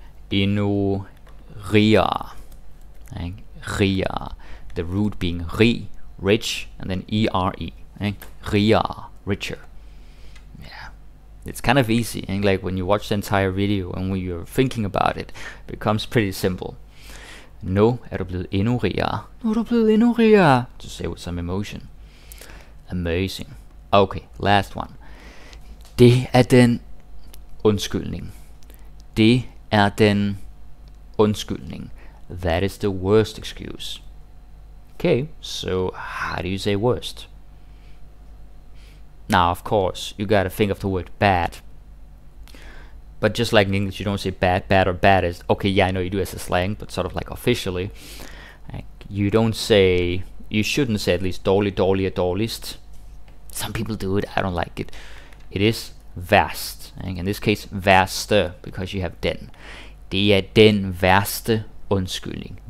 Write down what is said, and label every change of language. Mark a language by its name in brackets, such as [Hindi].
[Danish] Endnu rigere. Rigere. [English] The root being rig, rich, and then E-R-E. Rigere, richer. Yeah. It's kind of easy, and like when you watch the entire video and when you're thinking about it, it becomes pretty simple. [Danish] Nu er du blevet endnu rigere. Nu er du blevet endnu rigere. [English] To say with some emotion. Amazing. Okay, last one. [Danish] Det er den undskyldning. Det er den undskyldning. [English] That is the worst excuse. Okay, so how do you say worst? Now, of course, you gotta think of the word bad. But just like in English, you don't say bad or baddest. Okay, yeah, I know you do as a slang, but sort of like officially. You don't say, you shouldn't say at least dårlig, dårlig, dårligst. Some people do it, I don't like it. It is værst. In this case, værste, because you have den. [Danish] Det er den værste undskyldning.